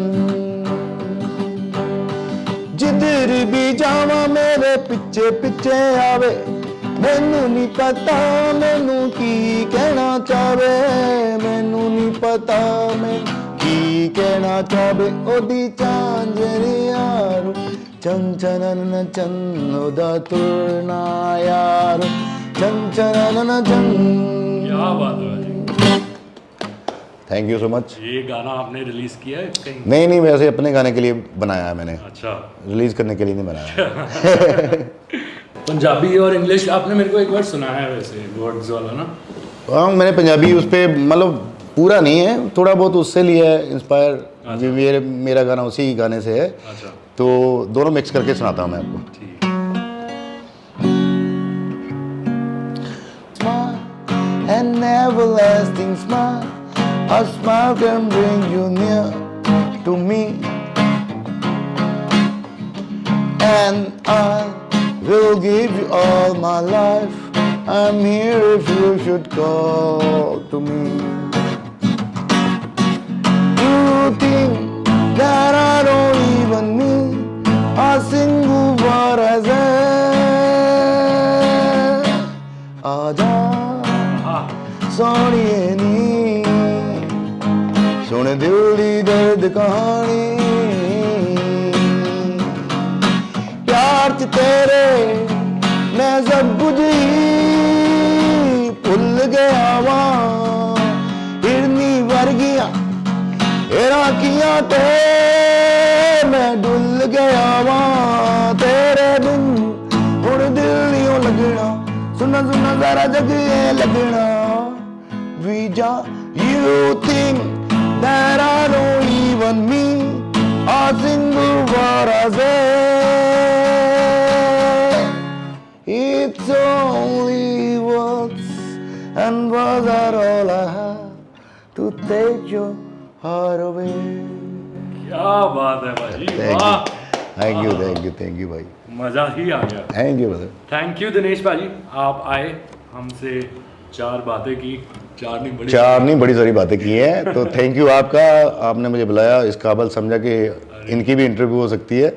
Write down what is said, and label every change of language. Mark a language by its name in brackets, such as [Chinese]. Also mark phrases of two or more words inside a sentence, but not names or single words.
[Punjabi] ਜਿਧਰ ਭੀ ਜਾਵਾ ਮੇਰੇ ਪਿੱਛੇ ਪਿੱਛੇ ਆਵੇ, ਮੈਨੂੰ ਨਹੀਂ ਪਤਾ ਮੈਨੂੰ ਕੀ ਕਹਿਣਾ ਚਾਹੇ, ਮੈਨੂੰ ਨਹੀਂ ਪਤਾ ਮੈਂ ਕੀ ਕਹਿਣਾ ਚਾਹੇ। ਓਦੀ ਚਾਂਜਰੀ ਯਾਰੋ ਚੰਚਨਨ ਚਨ, ਓਦਾ ਤੁਰਨਾ ਯਾਰੋ ਚੰਚਨਨ ਚਨ। [Hindi] क्या बात है। [English] Thank you so much. [Hindi] ये गाना आपने रिलीज किया है कहीं? नहीं, वैसे अपने गाने के लिए बनाया है मैंने। अच्छा, रिलीज करने के लिए नहीं बनाया पंजाबी और इंग्लिश आपने मेरे को एक बार सुनाया है वैसे, वर्ड्स वाला ना? हाँ, मैंने पंजाबी उस पर मतलब पूरा नहीं है, थोड़ा बहुत उससे लिया है इंस्पायर। मेरा गाना उसी गाने से है। अच्छा, तो दोनों मिक्स करके सुनाता हूँ मैं आपको। [English] An everlasting smile, a smile can bring you near to me, and I will give you all my life. I'm here if you should call to me. You think that I don't even need a single word I say? [Punjabi] ਆਜਾ ਸੋਹਣੀਏ ਨੀ, ਸੁਣ ਦਿਲ ਦੀ ਦਰਦ ਕਹਾਣੀ, ਪਿਆਰ ਚ ਤੇਰੇ ਮੈਂ ਸਭ ਕੁਝ ਹੀ ਭੁੱਲ ਗਿਆ ਵਾਂ, ਹਿਰਨੀ ਵਰਗੀਆਂ ਤੇਰਾ ਅੱਖੀਆਂ ਤੋਂ ਮੈਂ ਡੁੱਲ੍ਹ ਗਿਆ ਵਾਂ ਤੇਰੇ ਬਿਨ ਹੁਣ ਦਿਲ ਨਹੀਂ ਲੱਗਣਾ ਸੁੰਨਾ ਸੁੰਨਾ ਸਾਰਾ ਜੱਗ ਯੇ ਲੱਗਣਾ ਵੀਜ਼ਾ [English] you think that I don't even mean a single word I say it's only words and words are all I have to take your heart away [Hindi] क्या बात है भाई, वाह, [English] Thank you भाई, [Hindi] मजा ही आ गया। [English] Thank you brother. Thank you [Hindi] दिनेश भाजी, आप आए, हमसे 4 बातें की, 4 नहीं बड़ी सारी बातें की हैं, तो [English] Thank you [Hindi] आपका, आपने मुझे बुलाया, इस काबिल समझा कि इनकी भी इंटरव्यू हो सकती है।